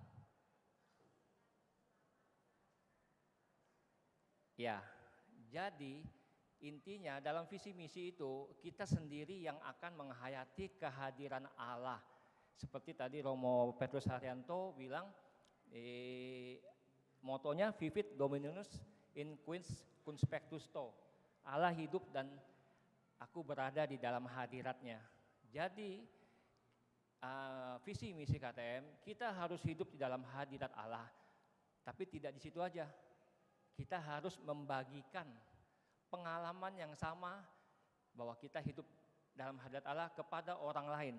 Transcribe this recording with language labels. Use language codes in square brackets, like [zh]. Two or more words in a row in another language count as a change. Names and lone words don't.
[id] Ya, jadi intinya dalam visi misi itu kita sendiri yang akan menghayati kehadiran Allah. Seperti tadi Romo Petrus Haryanto bilang, motonya [la] Vivit Dominus in quis conspectus to. [id] Allah hidup dan aku berada di dalam hadiratnya. Jadi visi misi KTM, kita harus hidup di dalam hadirat Allah. Tapi tidak di situ aja. Kita harus membagikan pengalaman yang sama bahwa kita hidup dalam hadirat Allah kepada orang lain.